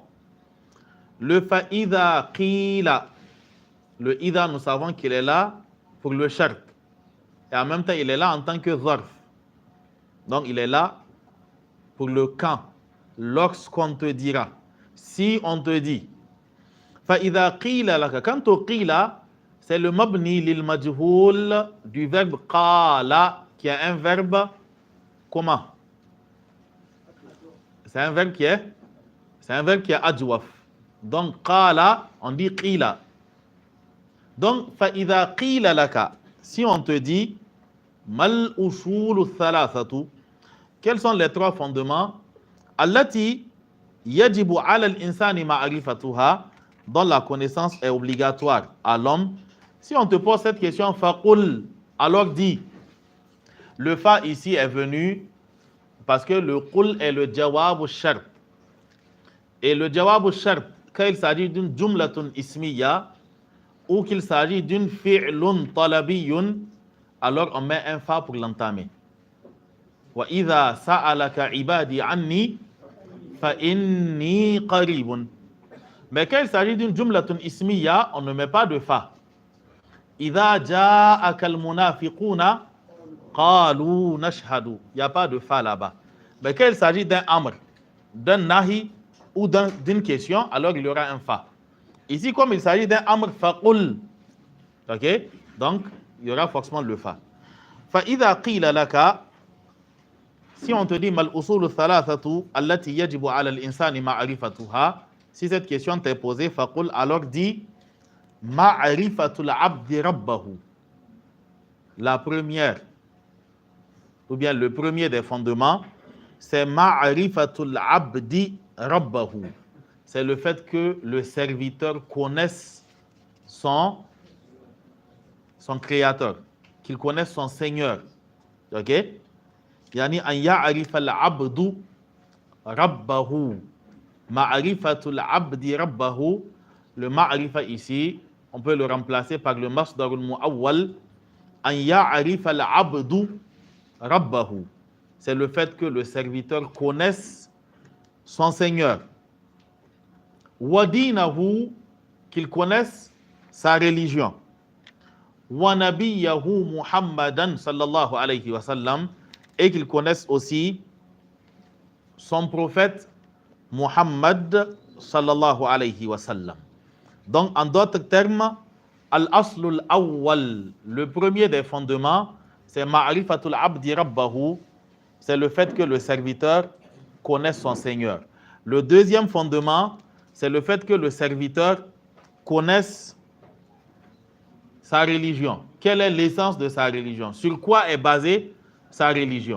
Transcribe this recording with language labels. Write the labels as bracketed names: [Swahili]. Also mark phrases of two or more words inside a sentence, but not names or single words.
[French] Le [Arabic] فإذا قيل, [French] le idha, nous savons qu'il est là pour le shart, et en même temps il est là en tant que zarf, donc il est là pour le quand, lorsqu'on te dira, si on te dit, [Arabic] فَإِذَا قِيلَ لَكَ, [French] quant au qila, c'est le [Arabic] مبني للمجهول [French] du verbe qala, qui est un verbe, comment? C'est un verbe qui est adjwaf. Donc qala, on dit qila. Donc [Arabic] فَإِذَا قِيلَ لَكَ, [French] si on te dit, [Arabic] ما الأصول الثلاثة, [French] quels sont les 3 fondements [Arabic] التي يجب على الإنسان معرفتها, [French] dont la connaissance est obligatoire à l'homme. Si on te pose cette question, faqul, alors dis. Le fa ici est venu parce que le qul est le [Arabic] جواب شرط. [French] Et le [Arabic] جواب شرط, [French] quand il s'agit d'une [Arabic] جملة اسمية [French] ou qu'il s'agit d'une [Arabic] فعل طلبي, [French] alors on met un fa pour l'entamer. [Arabic] وإذا سألك عبادي عني فإني قريب. [French] Mais quand il s'agit d'une [Arabic] جملة اسمية, [French] on ne met pas de fa. [Arabic] إذا جاءك المنافقون قالوا نشهد. [French] Il n'y a pas de fa là-bas. Mais quand il s'agit d'un amr, d'un nahi ou d'une question, alors il y aura un fa. Ici, comme il s'agit d'un amr, faqul. Ok? Donc, il y aura forcément le fa. [Arabic] فإذا قيل لك, [French] si on te dit [Arabic] ما الأصول الثلاثة التي يجب على الإنسان معرفتها, [French] si cette question t'est posée, faqul, alors dis [Arabic] معرفة العبد ربه. [French] La première, ou bien le premier des fondements, c'est [Arabic] معرفة العبد ربه. [French] C'est le fait que le serviteur connaisse son créateur, qu'il connaisse son Seigneur. Ok? [Arabic] يعني أن يعرف العبد ربه. معرفة العبد ربه. [French] Le ma'rifa ici, on peut le remplacer par le [Arabic] المصدر المؤول. أن يعرف العبد ربه. [French] C'est le fait que le serviteur connaisse son Seigneur. [Arabic] ودينه, [French] qu'il connaisse sa religion. [Arabic] ونبيه محمدا صلى الله عليه وسلم, [French] et qu'il connaisse aussi son prophète Muhammad [Arabic] صلى الله عليه وسلم. [French] Donc, en d'autres termes, [Arabic] الأصل الأول, [French] le premier des fondements, c'est [Arabic] معرفة العبد ربه, [French] c'est le fait que le serviteur connaisse son Seigneur. Le deuxième fondement, c'est le fait que le serviteur connaisse sa religion. Quelle est l'essence de sa religion? Sur quoi est basée sa religion.